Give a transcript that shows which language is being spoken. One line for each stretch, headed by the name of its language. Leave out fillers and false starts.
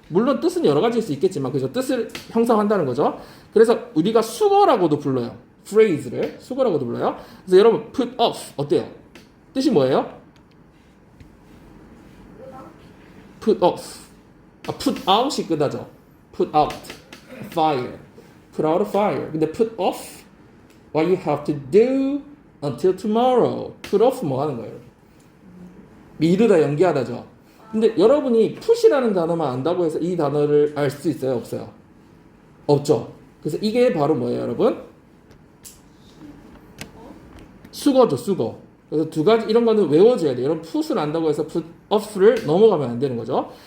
Korean: 물론 뜻은 여러 가지일 수 있겠지만 그죠? 뜻을 형성한다는 거죠. 그래서 우리가 수거라고도 불러요. phrase를 수거라고도 불러요. 그래서 여러분 put off 어때요? 뜻이 뭐예요?
English: put off.
Korean: put out이 끄다죠.
English: put out fire. put out a fire. 근데 put off what you have to do until tomorrow.
Korean: put off 뭐 하는 거예요? 미루다, 연기하다죠. 근데 여러분이 put이라는 단어만 안다고 해서 이 단어를 알 수 있어요? 없어요? 없죠. 그래서 이게 바로 뭐예요, 여러분? 수거죠, 수거. 그래서 두 가지 이런 거는 외워줘야 돼요. 여러분 put을 안다고 해서 put up를 넘어가면 안 되는 거죠.